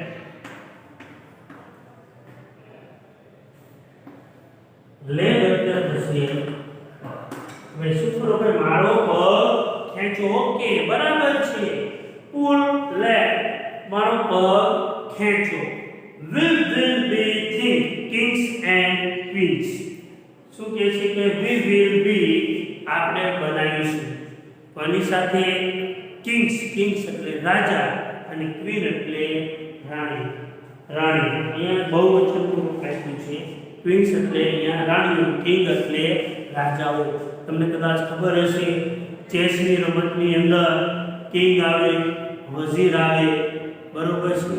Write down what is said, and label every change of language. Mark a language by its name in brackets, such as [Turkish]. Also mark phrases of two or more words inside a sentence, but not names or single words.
[Gujarati] લે એટલે થશે હવે શું કરો ભાઈ? મારો પગ ખેંચો. ઓકે બરાબર છે. [English] pull let, [Gujarati] મારો પગ ખેંચો. [English] We will be kings and queens. [Gujarati] શું કહે છે કે [English] we will be [Gujarati] આપણે બનાવીશું. કોની સાથે? કિંગ્સ. કિંગ્સ એટલે રાજા અને ક્વીન એટલે રાણી. રાણી અહીંયા બહુવચનનું રૂપ આપ્યું છે. ક્વીન્સ એટલે અહીંયા રાણીઓ, કિંગ એટલે રાજાઓ. તમને કદાચ ખબર હશે ચેસની રમતની અંદર કિંગ આવે, વઝીર આવે, બરોબર છે.